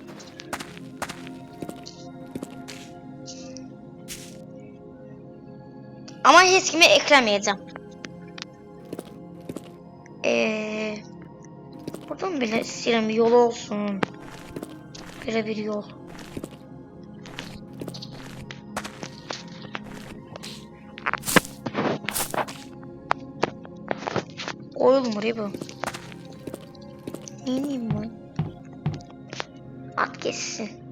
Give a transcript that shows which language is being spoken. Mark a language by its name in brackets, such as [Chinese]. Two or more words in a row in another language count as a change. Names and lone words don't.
[Turkish] Ama heç kimi eklemeyeceğim. [Azerbaijani] Buradan belə istəyirəm yol olsun. Belə bir yol. Koyulmur bu. [Turkish] Neyim ben? At geçsin.